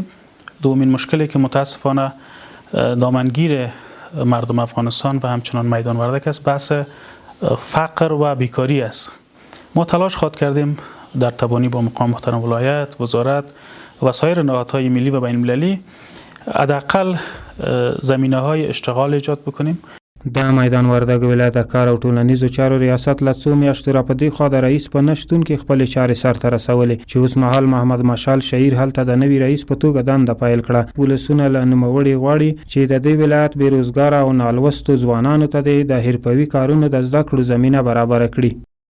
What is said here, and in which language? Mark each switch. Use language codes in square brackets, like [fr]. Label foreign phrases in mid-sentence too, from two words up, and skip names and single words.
[fa] دومین مشکلی که متاسفانه دامنگیر مردم افغانستان و همچنان میدان وردک است بحث فقر و بیکاری است. ما تلاش خود کردیم در توانی با مقام محترم ولایت، وزارت و سایر نهادهای ملی و بین المللی حداقل زمینه‌های اشتغال ایجاد بکنیم. [ps] د میدان وردګ ولایت د کار او ټولنیزو چارو ریاست له څو میاشتو راپدې خوا د رئیس په نشتون کې خپلې چارې سرته رسولې چې اوس مهال محمد مشعل شهیر هلته د نوي رئیس په توګه دنده پیل کړه. ولسونه له نوموړي غواړي چې د دې ولایت بېروزګاره او نالوستو ځوانانو ته د حرفوي کارونو د زده کړو زمینه برابره کړي.